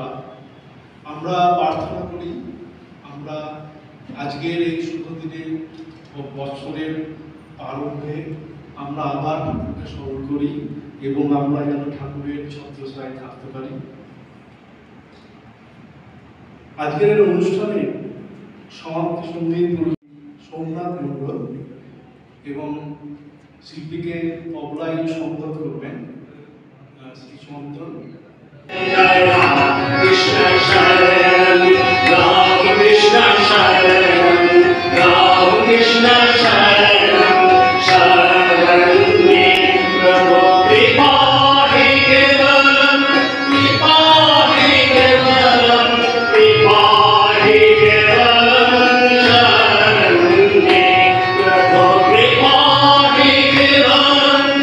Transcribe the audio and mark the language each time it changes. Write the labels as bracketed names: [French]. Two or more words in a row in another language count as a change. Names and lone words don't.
[Bangla] আমরা প্রার্থনা করি আমরা আজকের এই শুভ দিনে বৎসরের আরম্ভে আমরা আবার ঠাকুরকে স্মরণ করি এবং আমরা যেন ঠাকুরের ছত্রছায়ায় থাকতে পারি। আজকের এই অনুষ্ঠানে সমাপ্তি সঙ্গীত সোমনাথ মণ্ডল এবং শিল্পীকে তবলায় সংগত করবেন শ্রী চন্দন। [Sanskrit] कृष्ण शरणम्, राम कृष्ण शरणम्, राम कृष्ण शरणम्, शरणं मे प्रभु कृपाहि केवलम्, कृपाहि केवलम्, कृपाहि केवलम्, शरणं मे प्रभु कृपाहि केवलम्,